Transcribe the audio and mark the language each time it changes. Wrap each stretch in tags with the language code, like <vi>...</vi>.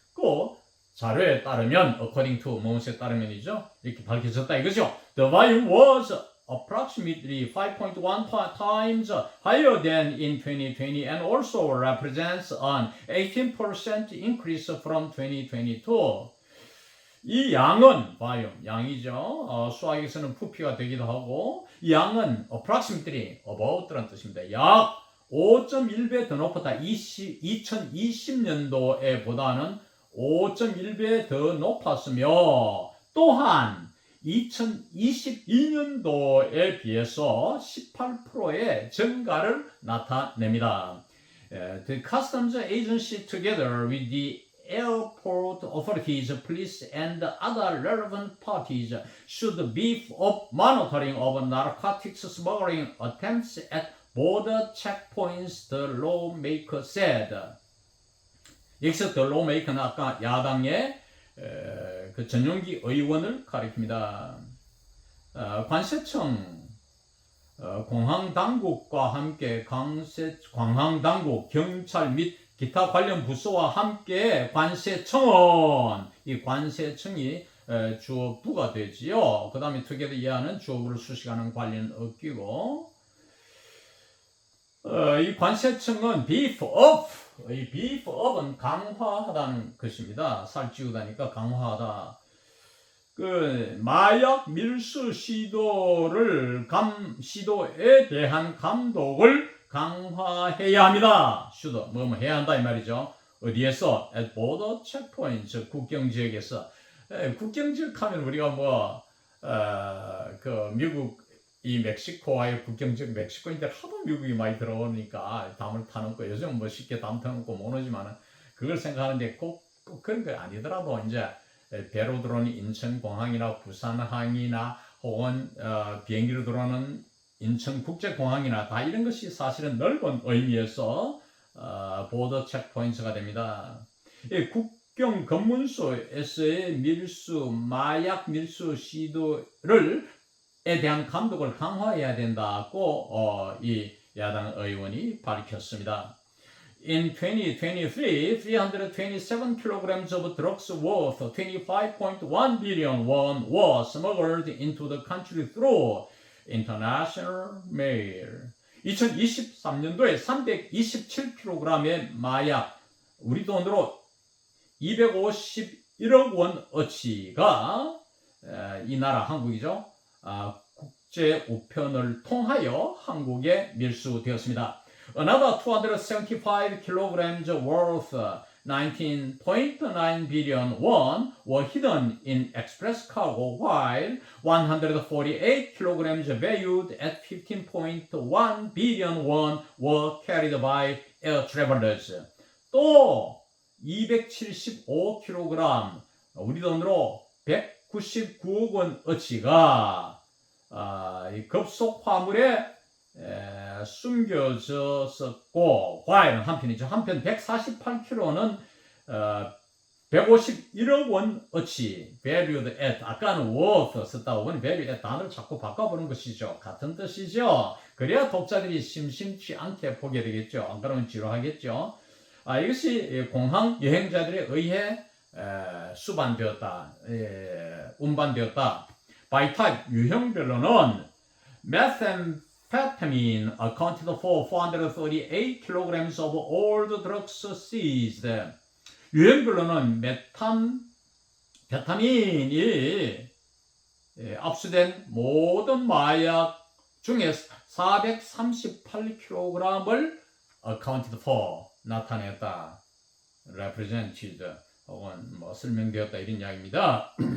<ko>그 자료에 따르면,</ko> <en>according to</en> <ko>무엇에 따르면이죠, 이렇게 밝혀졌다 이거죠.</ko> <en>The volume was approximately 5.1 times higher than in 2020 and also represents an 18% increase from 2022.</en> <ko>이 양은 volume, 양이죠. 수학에서는 부피가 되기도 하고, 이 양은 approximately, about라는 뜻입니다. 약 5.1배 더 높았다. 2020년도에 보다는 5.1배 더 높았으며, 또한 2022년도에 비해서 18%의 증가를 나타냅니다.</ko> <en>The Customs Agency, together with the airport authorities, police, and other relevant parties, should beef up monitoring of narcotics smuggling attempts at border checkpoints, the lawmaker said.</en> <ko>여기서</ko> <en>the lawmaker</en> <ko>는 아까 야당의 그 전용기 의원을 가리킵니다. 관세청, 공항 당국과 함께 공항 당국, 경찰 및 기타 관련 부서와 함께 관세청은, 이 관세청이 주어부가 되지요. 그 다음에 together 이하는 주어부를 수식하는 관련 어기고, 이 관세청은 beef up, 이 beef up은 강화하다는 것입니다. 살찌우다니까 강화하다. 그 마약 밀수 시도에 대한 감독을 강화해야 합니다. 뭐뭐 해야 한다 이 말이죠. 어디에서?</ko> <en>at border checkpoints,</en> <ko>국경 지역에서. 국경 지역 하면 우리가 그 미국 이 멕시코와의 국경 지역, 멕시코인데 하도 미국이 많이 들어오니까 담을 타는 거, 요즘 쉽게 담 타놓고 못 오지만은 그걸 생각하는데 꼭 그런 거 아니더라도 이제 배로 들어오는 인천공항이나 부산항이나 혹은 비행기로 들어오는 인천국제공항이나 다 이런 것이 사실은 넓은 의미에서 보더 체크포인트가 됩니다. 국경 검문소에서의 마약 밀수 시도를 대한 감독을 강화해야 된다고 이 야당 의원이 밝혔습니다.</ko> <en>In 2023, 327 kilograms of drugs worth 25.1 billion won was smuggled into the country through international mail.</en> <ko>2023년도에 327kg의 마약, 우리 돈으로 251억 원어치가 이 나라 한국이죠. 국제 우편을 통하여 한국에 밀수되었습니다.</ko> <en>Another 275 kilograms worth 19.9 billion won were hidden in express cargo, while 148 kilograms valued at 15.1 billion won were carried by air travelers.</en> <ko>또 275kg, 우리 돈으로 199억 원어치가 급속 화물에 숨겨졌었고, while 한편이죠. 한편 148kg는 151억 원어치, valued at, 아까는 worth 썼다고 하면 valued at 단어를 자꾸 바꿔보는 것이죠. 같은 뜻이죠. 그래야 독자들이 심심치 않게 보게 되겠죠. 안 그러면 지루하겠죠. 이것이 공항 여행자들에 의해 수반되었다, 운반되었다.</ko> <en>By type,</en> <ko>유형별로는</ko> <en>methamphetamine accounted for 438 kilograms of all the drugs seized.</en> <ko>유행별로는 베타민이 압수된 모든 마약 중에 438kg을 accounted for 나타냈다, represented 혹은 뭐 설명되었다 이런 이야기입니다.</ko>